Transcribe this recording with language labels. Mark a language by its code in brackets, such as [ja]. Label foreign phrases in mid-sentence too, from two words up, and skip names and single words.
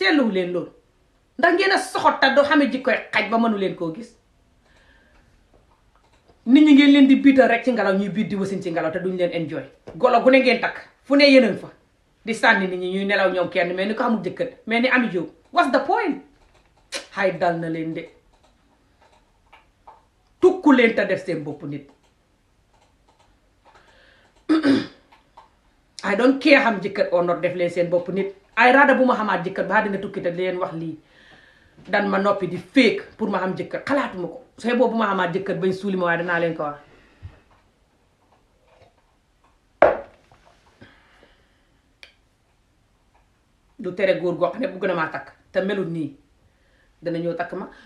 [wo] seetluwu leen loolu ndax ngeen a soxot te doo xamee jikkoy xaj ba mënu leen koo gis. nit ñi ngeen leen di biital rek ci ngelaw, ñuy biit di wasin ci ngelaw te duñ leen enjoy. golo gu ne ngeen takk fu ne yéneen fa di sànni nit ñi ñuy nelaw ñoom kenn mel ni ko xamul jëkkër, mel ni Ami Jóob. [en] what's the point? [wo] xay dal na leen de. tukku leen te def seen bopp nit. [en] I don't care [wo] xam jëkkër [en] or not, [wo] def leen seen bopp nit. ay raada bu ma xamaat jëkkër ba dina tukki te di leen wax lii dan ma noppi di fake pour ma xam jëkkër, xalaatuma ko. sooy boobu ma xamaat jëkkër bañ suuli ma waaye danaa leen ko wax. du tere góor goo xam ne bëgg na maa takk te melut nii dana ñëw takk ma.